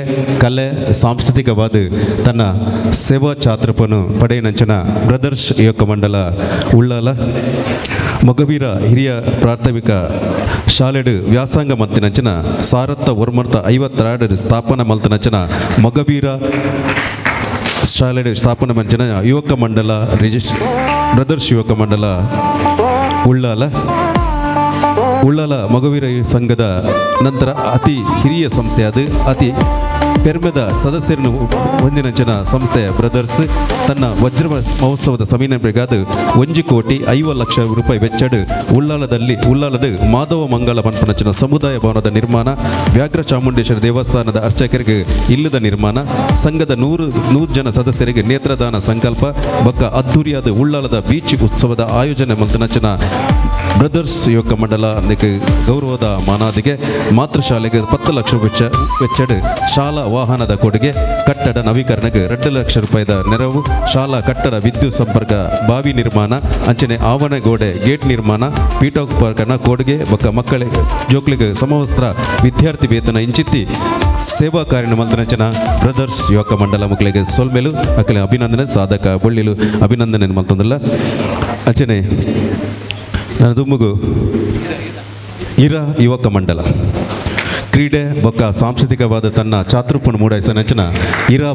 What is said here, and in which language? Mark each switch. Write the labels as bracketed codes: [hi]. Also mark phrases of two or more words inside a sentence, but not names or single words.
[tcy] ಕಲೆ ಸಾಂಸ್ಕೃತಿಕವಾದ ತನ್ನ ಸೇವಾ ಛಾತ್ರಪನು ಪಡೆಯನಂಚಿನ ಬ್ರದರ್ಸ್ ಯುವಕ ಮಂಡಲ ಉಳ್ಳಾಲ ಮೊಗವೀರ ಹಿರಿಯ ಪ್ರಾಥಮಿಕ ಶಾಲೆಡು ವ್ಯಾಸಂಗ ಮಲ್ತಿನಂಚಿನ ಸಾರತ್ತ ಒರ್ಮರ್ತ 52 ಸ್ಥಾಪನಾ ಮಲ್ತಿನಂಚಿನ ಮೊಗವೀರ ಶಾಲೆಡು ಸ್ಥಾಪನೆ ಮಂಚಿನ ಯುವಕ ಮಂಡಲ ಬ್ರದರ್ಸ್ ಯುವಕ ಮಂಡಲ ಉಳ್ಳಾಲ ಉಳ್ಳಾಲ ಮಗುವೀರ ಸಂಘದ ನಂತರ ಅತಿ ಹಿರಿಯ ಸಂಸ್ಥೆಯಾದ ಅತಿ ಪೆರ್ಮೆದ ಸದಸ್ಯರನ್ನು ಹೊಂದಿನಂಚಿನ ಸಂಸ್ಥೆಯ ಬ್ರದರ್ಸ್ ತನ್ನ ವಜ್ರ ಮಹೋತ್ಸವದ ಸಮೀನಬೇಕಾದ 1,50,00,000 ವೆಚ್ಚಡ್ ಉಳ್ಳಾಲದ ಮಾಧವ ಮಂಗಳ ಪನ್ಪನಂಚಿನ ಸಮುದಾಯ ಭವನದ ನಿರ್ಮಾಣ, ವ್ಯಾಘ್ರ ಚಾಮುಂಡೇಶ್ವರಿ ದೇವಸ್ಥಾನದ ಅರ್ಚಕರಿಗೆ ಇಲ್ಲದ ನಿರ್ಮಾಣ, ಸಂಘದ 100 ಜನ ಸದಸ್ಯರಿಗೆ ನೇತ್ರದಾನ ಸಂಕಲ್ಪ ಬೊಕ್ಕ ಅದ್ದೂರಿಯಾದ ಉಳ್ಳಾಲದ ಬೀಚ್ ಉತ್ಸವದ ಆಯೋಜನೆ ಮಂತನಂಚಿನ ಬ್ರದರ್ಸ್ ಯುವಕ ಮಂಡಲ ಅದಕ್ಕೆ ಗೌರವದ ಮಾನಾದಿಗೆ ಮಾತೃಶಾಲೆಗೆ 10 ಲಕ್ಷ ವೆಚ್ಚಡ್ ಶಾಲಾ ವಾಹನದ ಕೊಡುಗೆ, ಕಟ್ಟಡ ನವೀಕರಣಕ್ಕೆ 2 ಲಕ್ಷ ರೂಪಾಯಿದ ನೆರವು, ಶಾಲಾ ಕಟ್ಟಡ ವಿದ್ಯುತ್ ಸಂಪರ್ಕ ಬಾವಿ ನಿರ್ಮಾಣ, ಅಂಚನೆ ಆವರಣಗೋಡೆ ಗೇಟ್ ನಿರ್ಮಾಣ, ಪೀಠೋಪಕರಣ ಕೊಡುಗೆ ಬೊಕ್ಕ ಮಕ್ಕಳಿಗೆ ಜೋಕ್ಲಿಗೆ ಸಮವಸ್ತ್ರ ವಿದ್ಯಾರ್ಥಿ ವೇತನ ಇಂಚಿತ್ತಿ ಸೇವಾ ಕಾರ್ಯ ಮಂತ್ರಂಚನ ಬ್ರದರ್ಸ್ ಯುವಕ ಮಂಡಲ ಮಕ್ಕಳಿಗೆ ಸೊಲ್ಮೆಲು ಅಕ್ಕಲೆ ಅಭಿನಂದನೆ ಸಾಧಕ ಬಳ್ಳಿಲು ಅಭಿನಂದನೆ ಮಂತಂದಲ್ಲ ಅಂಚನೆ ನನ್ನ ದುಮ್ಮಗು ಇರ ಯುವಕ ಮಂಡಲ ಕ್ರೀಡೆ ಬೊಕ್ಕ ಸಾಂಸ್ಕೃತಿಕವಾದ ತನ್ನ ಚಾತುರ್ಪುಣ ಮೂಡಾಯಿಸನಂಚಿನ ಇರಾ